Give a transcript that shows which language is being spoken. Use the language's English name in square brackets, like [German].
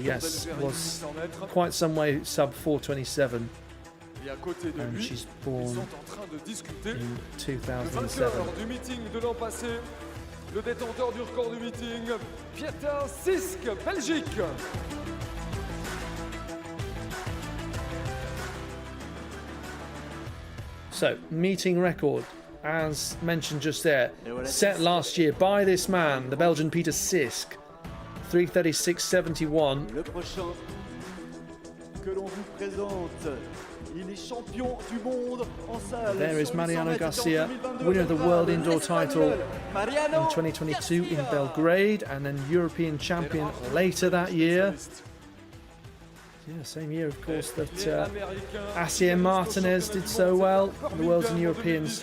[English] Yes, was quite some way sub 4:27, and she's born in 2007. [French] Du meeting de l'an passé, le détenteur du record du meeting, Peter Sisk, Belgique. [English] So, meeting record, as mentioned just there, set last year by this man, the Belgian Peter Sisk, 3:36.71. [French] Le prochain que l'on vous présente, il est champion du monde en salle. [English] There is Mariano Garcia, winner of the World Indoor title in 2022 in Belgrade, and then European champion later that year. Yeah, same year, of course, that Asier Martinez did so well in the Worlds and Europeans.